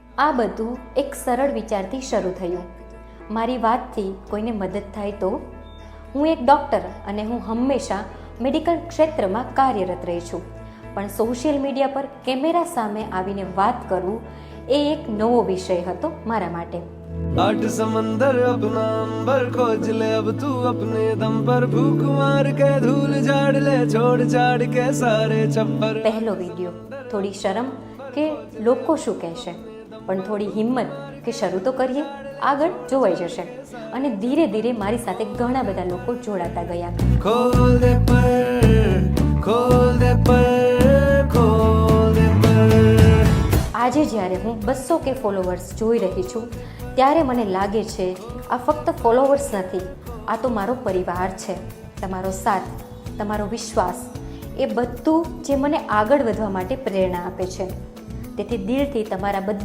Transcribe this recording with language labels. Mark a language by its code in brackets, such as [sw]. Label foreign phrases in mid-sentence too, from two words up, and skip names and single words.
[gu] આ બધું એક સરળ વિચારથી શરૂ થયું. મારી વાતથી કોઈને મદદ થાય તો? હું એક ડૉક્ટર અને હું હંમેશા મેડિકલ ક્ષેત્રમાં કાર્યરત રહી છું, પણ [en] social media [gu] પર કેમેરા સામે આવીને વાત કરવું એ એક નવો વિષય હતો મારા માટે. [hi] आठ समंदर अपना अंबर खोज ले अब तू अपने दम पर भूख मार के धूल झाड़ ले छोड़ छाड़ के सारे छप्पर. [gu] પહેલો વિડીયો, થોડી શરમ કે લોકો શું કહેશે, પણ થોડી હિંમત કે શરૂ તો કરીએ, આગળ જોવાઈ જશે. અને ધીરે ધીરે મારી સાથે ઘણા બધા લોકો જોડાતા ગયા. [hi] खोल दे पर खोल दे पर खोल दे पर. [gu] આજે જ્યારે હું 200 કે ફોલોવર્સ જોઈ રહી છું, ત્યારે મને લાગે છે આ ફક્ત ફોલોવર્સ નથી, આ તો મારો પરિવાર છે. તમારો સાથ, તમારો વિશ્વાસ, એ બધું જે મને આગળ વધવા માટે પ્રેરણા આપે છે. તેથી દિલથી તમારા બધા